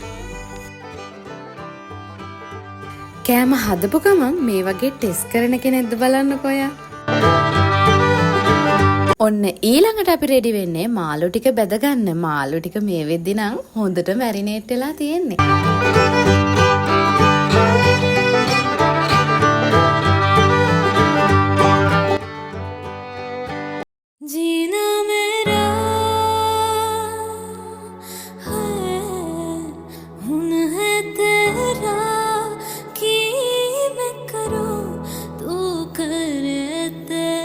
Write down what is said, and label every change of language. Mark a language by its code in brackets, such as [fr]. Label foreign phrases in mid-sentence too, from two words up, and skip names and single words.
[si] කෑම හදපු ගමන් මේ වගේ ටෙස්ට් කරන කෙනෙක්ද බලන්නකෝ ඔයා. ඔන්න ඊළඟට අපි රෙඩි වෙන්නේ මාළු ටික බැද ගන්න. මාළු ටික මේ වෙද්දි නම් හොඳට මැරිනේට් වෙලා තියෙන්නේ. [hi] जीना मेरा है हुन है तेरा कि मैं करूं तू करे ते